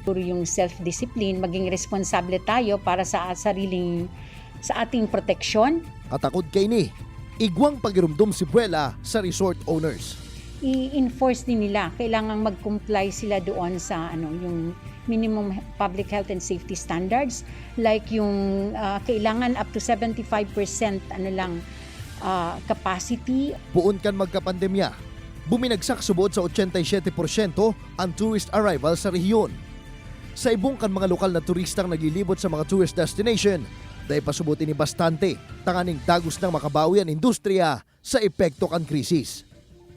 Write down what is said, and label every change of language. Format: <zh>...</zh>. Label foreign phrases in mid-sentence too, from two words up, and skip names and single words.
<tl>Puro yung self-discipline, maging responsable tayo para sa ating proteksyon.</tl> <bik>Katakod kay ni, igwang pagirumdom si Buela sa resort owners.</bik> <tl>I-enforce din nila, kailangan mag-comply sila doon sa yung</tl> <en>minimum public health and safety standards,</en> <tl>like yung kailangan</tl> <en>up to 75% capacity.</en> <bik>Buon kan magkapandemya, buminagsak subod sa 87% ang</bik> <en>tourist arrival</en> <bik>sa rehiyon. Sa ibong kan mga lokal na turistang naglilibot sa mga</bik> <en>tourist destination,</en> <bik>dahil pasubutin ni bastante, tanganing dagos ng makabawi ang industriya sa epekto kan krisis.</bik>